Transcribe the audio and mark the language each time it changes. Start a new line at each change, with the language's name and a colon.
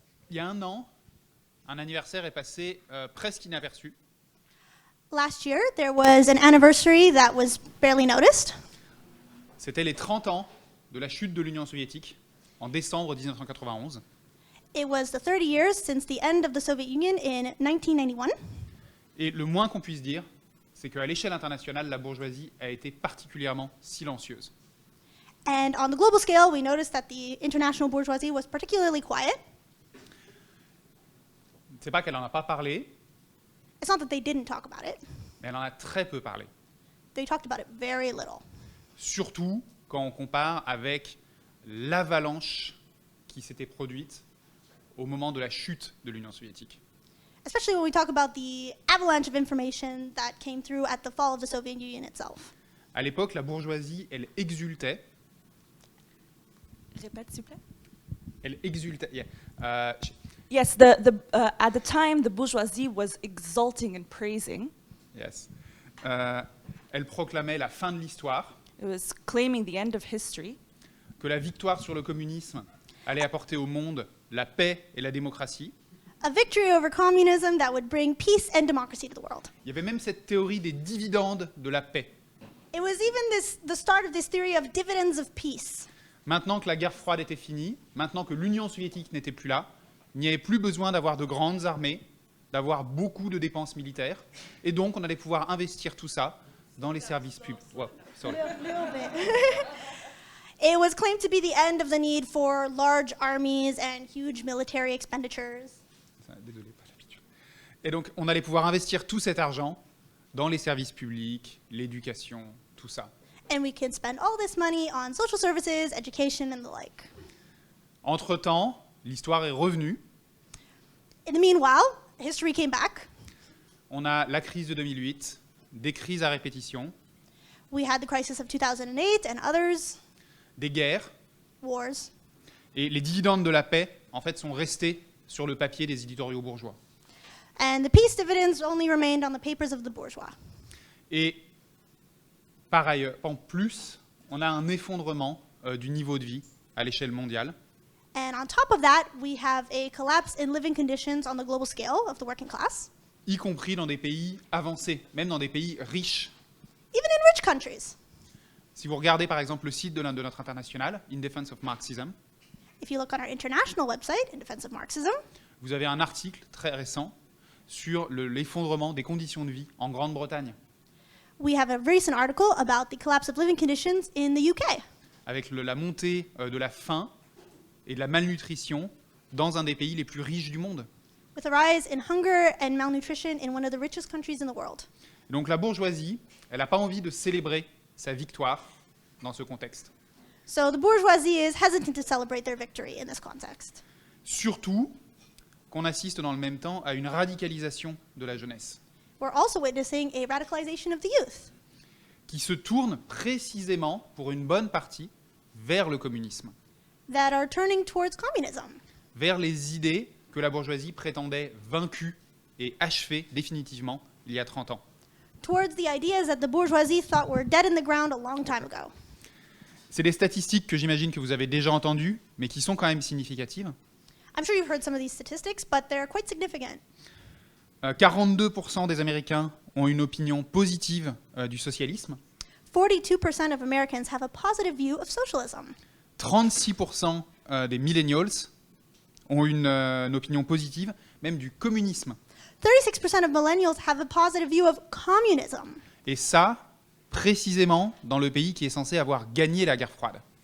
French: y a un an, un anniversaire est passé presque inaperçu.
English: Last year, there was an anniversary that was barely noticed.
French: C'était les 30 ans de la chute de l'Union soviétique en décembre 1991.
English: It was the 30 years since the end of the Soviet Union in 1991.
French: Et le moins qu'on puisse dire, c'est qu'à l'échelle internationale, la bourgeoisie a été particulièrement silencieuse.
English: And on the global scale, we noticed that the international bourgeoisie was particularly quiet.
French: C'est pas qu'elle n'en a pas parlé,
English: It's not that they didn't talk about it.
French: mais elle en a très peu parlé.
English: They talked about it very little.
French: Surtout quand on compare avec l'avalanche qui s'était produite au moment de la chute de l'Union soviétique.
English: Especially when we talk about the avalanche of information that came through at the fall of the Soviet Union itself.
French: À l'époque, la bourgeoisie, elle exultait. Répète, s'il vous plaît. Elle exultait. Yeah.
English: Yes, at the time, the bourgeoisie was exulting and praising. Yes.
French: Elle proclamait la fin de l'histoire,
English: It was claiming the end of history,
French: que la victoire sur le communisme allait apporter au monde la paix et la démocratie.
English: A victory over communism that would bring peace and democracy to the world.
French: Il y avait même cette théorie des dividendes de la paix.
English: It was even the start of this theory of dividends of peace.
French: Maintenant que la guerre froide était finie, maintenant que l'Union soviétique n'était plus là, il n'y avait plus besoin d'avoir de grandes armées, d'avoir beaucoup de dépenses militaires, et donc on allait pouvoir investir tout ça dans les services publics.
English: Wow, sorry. Little bit. It was claimed to be the end of the need for large armies and huge military expenditures.
French: Désolé, pas l'habitude. Et donc on allait pouvoir investir tout cet argent dans les services publics, l'éducation, tout ça.
English: And we can spend all this money on social services, education, and the like.
French: Entre-temps, l'histoire est revenue.
English: In the meanwhile, history came back.
French: On a la crise de 2008, des crises à répétition,
English: We had the crisis of 2008 and others,
French: des guerres,
English: wars.
French: et les dividendes de la paix, en fait, sont restés sur le papier des éditoriaux bourgeois.
English: And the peace dividends only remained on the papers of the bourgeois.
French: Et par ailleurs, en plus, on a un effondrement du niveau de vie à l'échelle mondiale.
English: And on top of that, we have a collapse in living conditions on the global scale of the working class,
French: Y compris dans des pays avancés, même dans des pays riches.
English: even in rich countries.
French: Si vous regardez par exemple le site de notre international, In Defense of Marxism,
English: If you look on our international website, In Defense of Marxism,
French: vous avez un article très récent sur l'effondrement des conditions de vie en Grande-Bretagne,
English: we have a recent article about the collapse of living conditions in the UK,
French: avec la montée de la faim et de la malnutrition dans un des pays les plus riches du monde.
English: with a rise in hunger and malnutrition in one of the richest countries in the world.
French: Donc la bourgeoisie, elle n'a pas envie de célébrer sa victoire dans ce contexte.
English: So the bourgeoisie is hesitant to celebrate their victory in this context.
French: Surtout qu'on assiste dans le même temps à une radicalisation de la jeunesse,
English: We're also witnessing a radicalization of the youth
French: qui se tourne précisément, pour une bonne partie, vers le communisme,
English: that are turning towards communism,
French: vers les idées que la bourgeoisie prétendait vaincues et achevées définitivement il y a 30 ans.
English: towards the ideas that the bourgeoisie thought were dead in the ground a long time ago.
French: C'est des statistiques que j'imagine que vous avez déjà entendues, mais qui sont quand même significatives.
English: I'm sure you've heard some of these statistics, but they're quite significant.
French: 42% des Américains ont une opinion positive du socialisme,
English: 42% of Americans have a positive view of socialism.
French: 36% des millennials ont une opinion positive, même du communisme.
English: 36% of millennials have a positive view of communism.
French: Et ça, précisément dans le pays qui est censé avoir gagné la guerre froide.